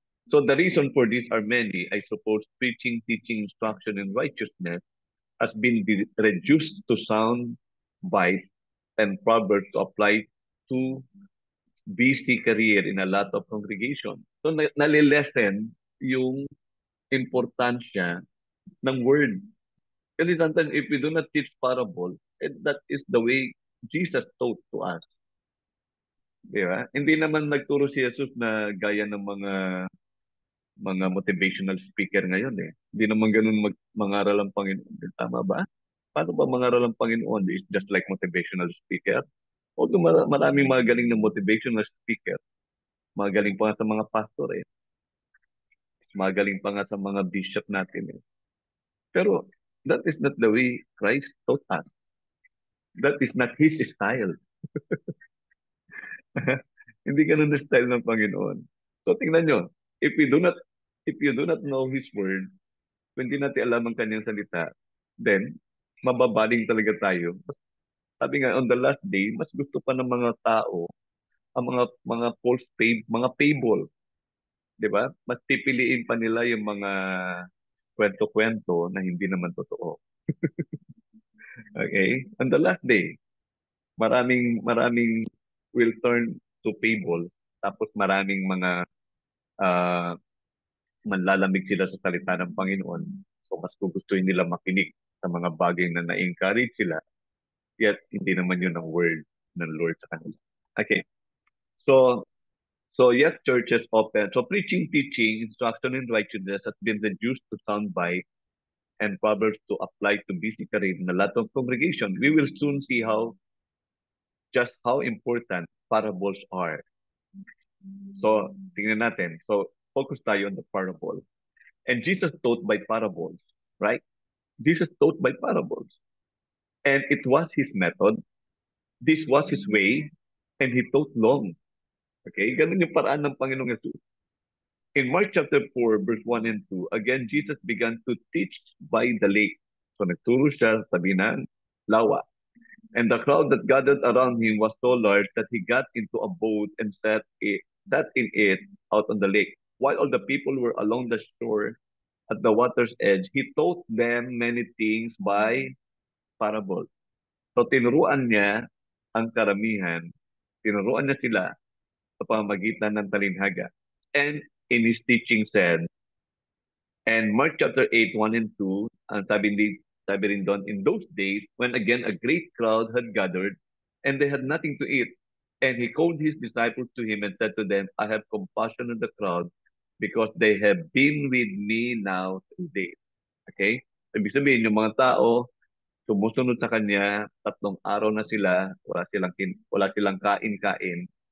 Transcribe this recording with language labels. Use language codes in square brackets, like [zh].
[en] So the reason for this are many. I suppose preaching, teaching, instruction, and righteousness has been reduced to sound bites and proverbs to apply to busy career in a lot of congregation. [tl] So nalilesen yung importansya ng word. [en] Kasi sometimes if we do not teach parable, that is the way Jesus taught to us. [tl] Di ba? Hindi naman nagturo si Jesus na gaya ng mga motivational speaker ngayon eh. Hindi naman ganun mangaral ang Panginoon. Tama ba? Paano ba mangaral ang Panginoon? [en] It's just like motivational speaker. [tl] Although maraming mga galing na motivational speaker. Mga galing pa sa mga pastor eh. magaling pa nga sa mga bishop natin eh. [en] Pero that is not the way Christ taught us. That is not His style. [tl] Hindi ganun na style ng Panginoon. So tingnan nyo, [en] if we do not if you do not know His word, [tl] kung hindi natin alam ang kanyang salita, then mababaling talaga tayo. Sabi nga, [en] on the last day, [tl] mas gusto pa ng mga tao ang mga false mga fable, di ba? Mas pipiliin pa nila yung mga kwento-kwento na hindi naman totoo. Okay? [en] On the last day, maraming will turn to fable. [tl] Tapos maraming mga uh, manlalamig sila sa salita ng Panginoon. So mas gugustuhin nila makinig sa mga bagay na na-encourage sila. Yet hindi naman yun ang word ng Lord sa kanila. [en] Okay. So yes, churches open. So preaching, teaching, instruction, and righteousness has been reduced to soundbite and proverbs to apply to busy career in a lot of congregation. We will soon see how important parables are. So, [tl] tingnan natin. [en] So, focus [tl] tayo [en] on the parable. And Jesus taught by parables, right? Jesus taught by parables. And it was his method. This was his way. And he taught long. Okay? [tl] Ganun yung paraan ng Panginoong Yesus. [en] In Mark chapter 4, verse 1 and 2, again, Jesus began to teach by the lake. [tl] So, nagturo siya sa tabi ng lawa. [en] And the crowd that gathered around him was so large that he got into a boat and sat in it out on the lake. While all the people were along the shore at the water's edge, he taught them many things by parables. [tl] So tinuruan niya ang karamihan, tinuruan niya sila sa pamamagitan ng talinhaga. [en] And in his teaching said, and Mark chapter 8, 1 and 2, [tl] ang sabi rin doon, [en] in those days, when again a great crowd had gathered, and they had nothing to eat, and he called his disciples to him and said to them, I have compassion on the crowd, because they have been with me now 3 days. Okay? [tl] Ibig sabihin, yung mga tao, sumusunod sa kanya, 3 araw na sila, wala silang kain-kain.